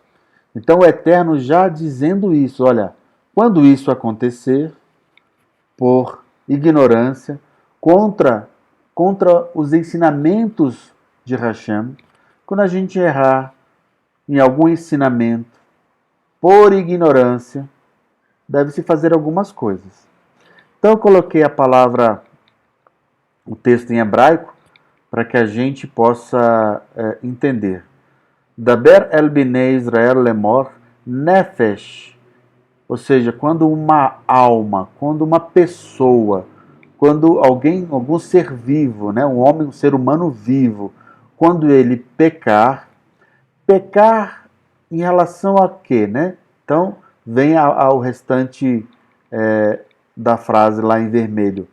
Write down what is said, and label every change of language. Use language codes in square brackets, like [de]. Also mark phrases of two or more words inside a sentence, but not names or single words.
[pt] Então o Eterno já dizendo isso, olha, quando isso acontecer, por ignorância, contra os ensinamentos de Hashem, quando a gente errar em algum ensinamento, por ignorância, deve-se fazer algumas coisas. Então eu coloquei a palavra, o texto em hebraico, para que a gente possa entender. [he] דבר אל בני ישראל לאמר נפש. [pt] Ou seja, quando uma alma, quando uma pessoa, quando algum ser vivo, né, um homem, um ser humano vivo, quando ele pecar em relação a quê, né? Então, vem ao restante da frase lá em vermelho.